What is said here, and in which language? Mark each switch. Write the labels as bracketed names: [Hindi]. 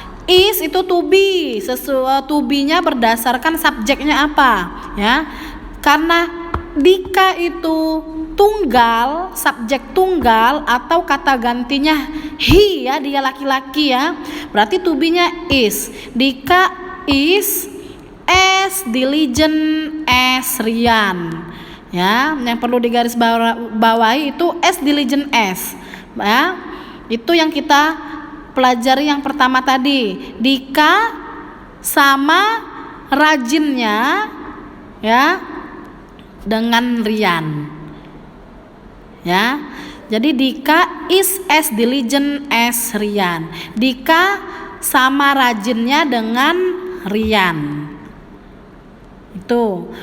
[Indonesian] Is itu to be, sesuatu to be-nya berdasarkan subjeknya apa, ya. Karena Dika itu tunggal, subjek tunggal atau kata gantinya he, ya, dia laki-laki, ya. Berarti to be-nya is. [English] Dika is as diligent as Rian, ya. [Indonesian] Yang perlu digaris bawahi itu [English] as diligent as, [Indonesian] ya. Itu yang kita pelajari yang pertama tadi. Dika sama rajinnya, ya, dengan Rian, ya. [English] Jadi Dika is as diligent as Rian. [Indonesian] Dika sama rajinnya dengan Rian. Itu.